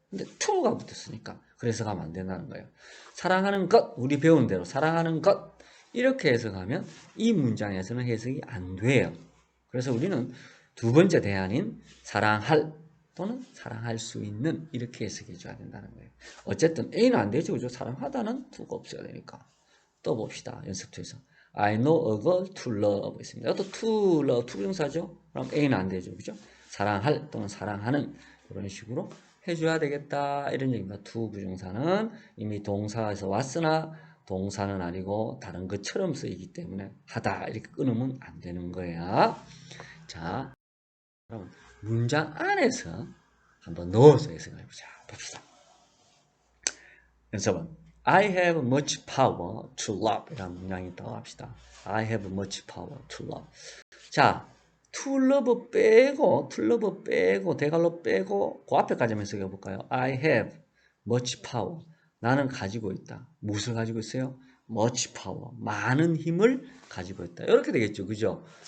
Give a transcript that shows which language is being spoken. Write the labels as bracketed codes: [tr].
[ko] 근데 to가 붙었으니까 그래서 가면 안 된다는 거예요. 사랑하는 것, 우리 배운 대로 사랑하는 것 이렇게 해석하면 이 문장에서는 해석이 안 돼요. 그래서 우리는 두 번째 대안인 사랑할 또는 사랑할 수 있는 이렇게 해석해 줘야 된다는 거예요. 어쨌든 A는 안 되죠. 그죠? 사랑하다는 to가 없어야 되니까. 또 봅시다. 연습투에서. [en] I know a girl to love [ko] 있습니다. 또 to love, 투부정사죠? 그럼 A는 안 되죠. 그죠? 사랑할 또는 사랑하는 이런 식으로 해줘야 되겠다. 이런 얘기입니다. to 부정사는 이미 동사에서 왔으나 동사는 아니고 다른 것처럼 쓰이기 때문에 하다 이렇게 끊으면 안 되는 거야. 자, 그럼 문장 안에서 한번 넣어서 해석해 보자. 봅시다. 연습은 [en] I have much power to love [ko] 이라는 문장이 있다고 합시다. [en] I have much power to love. [ko] 자, to love 빼고, to love 빼고, 대괄호 빼고 그 앞에까지만 해석해 볼까요? [en] I have much power. [ko] 나는 가지고 있다. 무엇을 가지고 있어요? [en] much power. [ko] 많은 힘을 가지고 있다. 이렇게 되겠죠. 그죠?